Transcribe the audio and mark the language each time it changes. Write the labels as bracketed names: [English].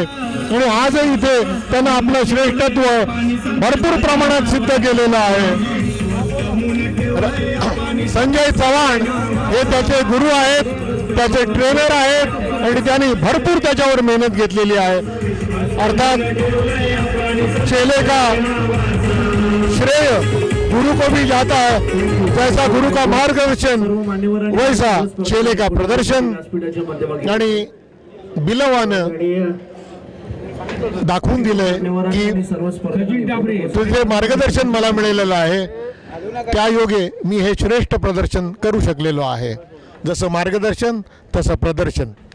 [Marathi] आणि आजही इथे त्यानं आपलं श्रेष्ठत्व भरपूर प्रमाणात सिद्ध केलेलं आहे. संजय चव्हाण हे त्याचे गुरु आहेत, त्याचे ट्रेनर आहेत आणि त्यांनी भरपूर त्याच्यावर मेहनत घेतलेली आहे. [Hindi] अर्थात चेले का श्रेय गुरु को भी जाता है, जैसा गुरु का मार्गदर्शन वैसा चेले का प्रदर्शन. [Marathi] आणि बिलवानं दाखवून दिलंय की तुझे मार्गदर्शन मला मिळालेलं आहे, त्या योगे मी हे श्रेष्ठ प्रदर्शन करू शकलेलो आहे. जसं मार्गदर्शन तसं प्रदर्शन.